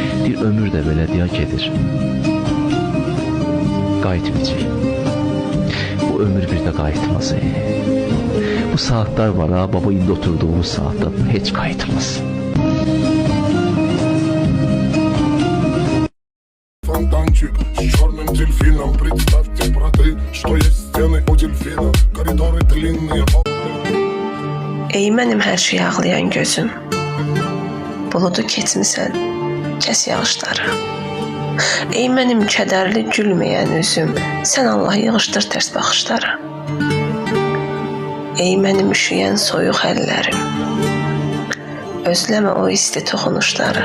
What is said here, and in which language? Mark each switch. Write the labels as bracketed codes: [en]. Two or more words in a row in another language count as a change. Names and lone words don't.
[az] Bir ömür də belə deyə gedir. Qayıtmayacaq. Bu ömür bir də qayıtmaz. Bu saatler var ha, baba indi oturduğumuz saatte hiç qayıtmaz. [ru] Фонтанчик с черным дельфином. Представьте, браты, что есть стены у дельфина. Коридоры длинные. [az] Ey mənim hər şey ağlayan gözüm, buludu keçmisən, kəs yağışları. Ey mənim kədərli gülməyən üzüm, sən Allah yığışdır tərs baxışları. Ey mənim üşüyən soyuq əllərim, özləmə o isti toxunuşları.